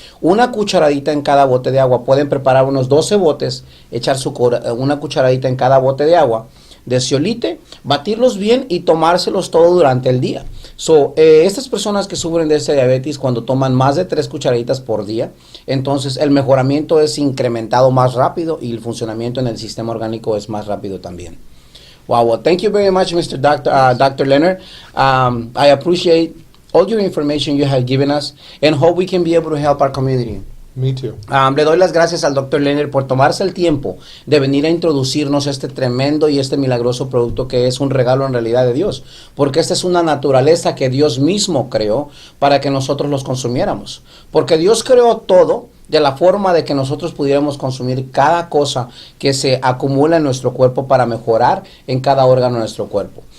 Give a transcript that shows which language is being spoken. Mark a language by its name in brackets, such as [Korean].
[Spanish] Una cucharadita en cada bote de agua. Pueden preparar unos 12 botes, echar una cucharadita en cada bote de agua de zeolite, batirlos bien y tomárselos todo durante el día. Estas personas que sufren de este diabetes, cuando toman más de 3 cucharaditas por día, entonces el mejoramiento es incrementado más rápido y el funcionamiento en el sistema orgánico es más rápido también. [English] Wow, well, thank you very much, Mr. Dr. Lennrad. I appreciate all your information you have given us and hope we can be able to help our community. Me too. [Spanish] Le doy las gracias al Dr. Lennrad por tomarse el tiempo de venir a introducirnos este tremendo y este milagroso producto que es un regalo en realidad de Dios, porque esta es una naturaleza que Dios mismo creó para que nosotros los consumiéramos, porque Dios creó todo de la forma de que nosotros pudiéramos consumir cada cosa que se acumula en nuestro cuerpo para mejorar en cada órgano de nuestro cuerpo.